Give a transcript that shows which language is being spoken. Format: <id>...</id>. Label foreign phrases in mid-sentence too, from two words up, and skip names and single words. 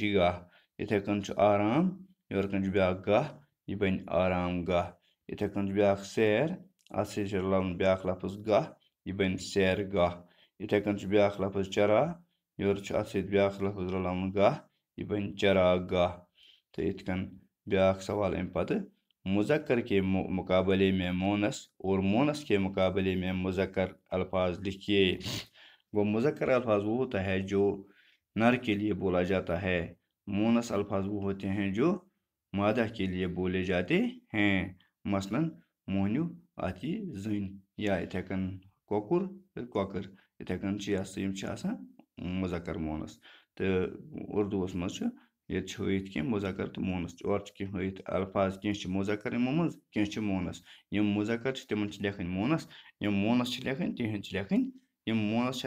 <ks>گاہ یِتھَے کٔنۍ چھُ آرام یورٕ کٔنۍ چھُ بیاکھ گاہ یہِ بنہِ آرام گاہ یِتھَے کٔنۍ چھُ بیاکھ سیر اَتھ سۭتۍ چھُ رلاوُن بیاکھ لفظ گاہ یہِ بنہِ سیر گاہ یِتھَے کٔنۍ چھُ بیاکھ لفظ چرا یورٕ چھُ اَتھ سۭتۍ بیاکھ لفظ رلاوُن گاہ یہِ بنہِ چراغ گاہ تہٕ یِتھ کٔنۍ بیاکھ سوال اَمہِ پتہٕ</ks> <ur>مذکر کے مقابلے میں مونس اور مونس کے مقابلے میں مذکر الفاظ لکھیے وہ مذکر الفاظ وہ ہوتا ہے جو نر کے لیے بولا جاتا ہے مونس الفاظ وہ ہوتے ہیں جو مادہ کے لیے بولے جاتے ہیں مثلاً</ur> <ks>موہنیو اَتھ یی زٔنۍ یا یِتھَے کٔنۍ کۄکُر تہٕ کۄکٕر یِتھَے کٔنۍ چھِ یہِ ہسا یِم چھِ آسان مذکر مونس تہٕ اُردوٗوَس منٛز چھُ ییٚتہِ چھُ ہٲیِتھ کینٛہہ مذکر تہٕ مونس اورٕ چھِ کینٛہہ ہٲیِتھ الفاظ کینٛہہ چھِ مذکر یِمو منٛز کینٛہہ چھِ مونس یِم مذکر چھِ تِمن چھِ لیکھٕنۍ مونس یِم مونس چھِ لیکھٕنۍ تِہنٛدۍ چھِ لیکھٕنۍ یِم مونس چھِ</ks>